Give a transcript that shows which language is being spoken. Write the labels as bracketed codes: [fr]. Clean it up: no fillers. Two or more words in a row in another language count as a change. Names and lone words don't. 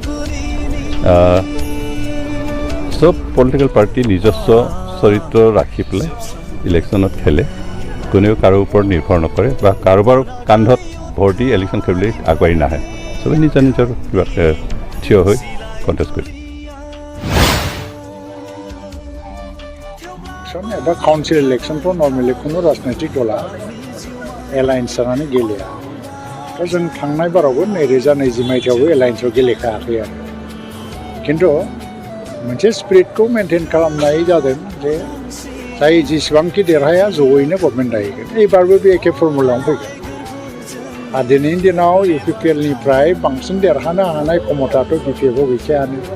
[as] চব [en] political party [as] নিজস্ব চৰিত্ৰ ৰাখি পেলাই ইলেকশ্যনত খেলে কোনেও কাৰো ওপৰত নিৰ্ভৰ নকৰে বা কাৰোবাৰ কান্ধত ভৰ দি ইলেকশ্যন খেলিবলৈ আগবাঢ়ি নাহে চবেই নিজৰ কিবা থিয় হৈ কণ্টেষ্ট কৰে [brx] एबा [en] council election [brx] नर्मेलि खुनु राजनैतिक दला एलायन्स जानानै गेलेया दा जों थांनाय बारावबो 2020 मायथाइयावबो एलायन्सआव गेलेखायाखै आरो खिन्थु मोनसे स्पिरिटखौ मेनटेन खालामनाय जादों जे जाय जेसेबांखि देरहाया जयैनो गभर्नमेन्ट दाहैगोन एबारबो बे एखे फर्मुलायावनो फैगोन आरो दिनैनि दिनाव UPPLनिफ्राय बांसिन देरहानो हानाय क्षमताथ' BPFआव गैखायानो